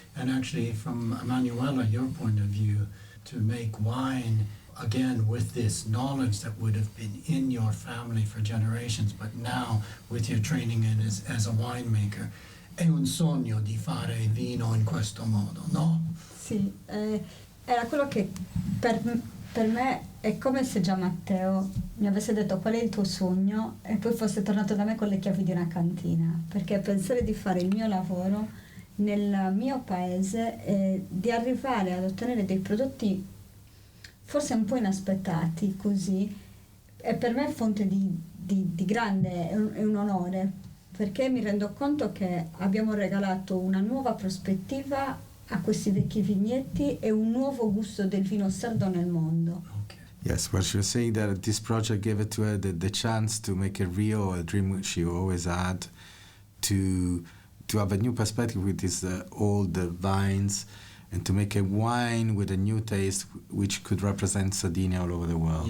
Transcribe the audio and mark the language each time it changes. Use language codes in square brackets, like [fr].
[en] And actually, from Emanuela, your point of view, to make wine, again, with this knowledge that would have been in your family for generations, but now with your training as a winemaker, [it] è un sogno di fare vino in questo modo, no? Sì, era quello che per me è come se Gian Matteo mi avesse detto qual è il tuo sogno e poi fosse tornato da me con le chiavi di una cantina, perché pensare di fare il mio lavoro nel mio paese e di arrivare ad ottenere dei prodotti forse un po' inaspettati così, è per me fonte di grande, è un onore, perché mi rendo conto che abbiamo regalato una nuova prospettiva a questi vecchi vigneti e un nuovo gusto del vino sardo nel mondo. [en] Okay. Yes, well, she was saying that this project gave it to her the chance to make it real, a dream which she always had, to have a new perspective with these old vines, and to make a wine with a new taste which could represent Sardinia all over the world.